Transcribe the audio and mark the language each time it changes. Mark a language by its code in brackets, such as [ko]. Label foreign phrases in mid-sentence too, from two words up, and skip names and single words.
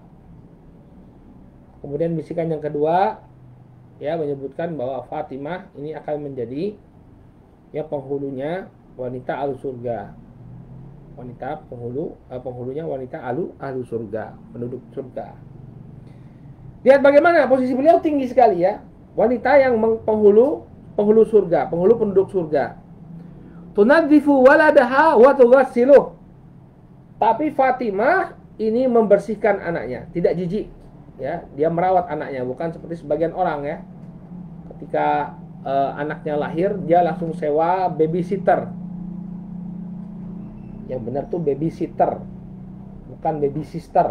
[id] Kemudian bisikan yang kedua, ya menyebutkan bahwa Fatimah ini akan menjadi ya penghulunya wanita ahlu surga, wanita penghulunya wanita ahlu surga, penduduk surga. Lihat bagaimana posisi beliau tinggi sekali ya, wanita yang penghulu surga, penghulu penduduk surga. [ar] تنظف ولدها وتغسله. [id] Tapi Fatimah ini membersihkan anaknya, tidak jijik ya, dia merawat anaknya, bukan seperti sebagian orang ya. Ketika anaknya lahir, dia langsung sewa babysitter. Yang benar tuh babysitter, bukan [en] baby sister.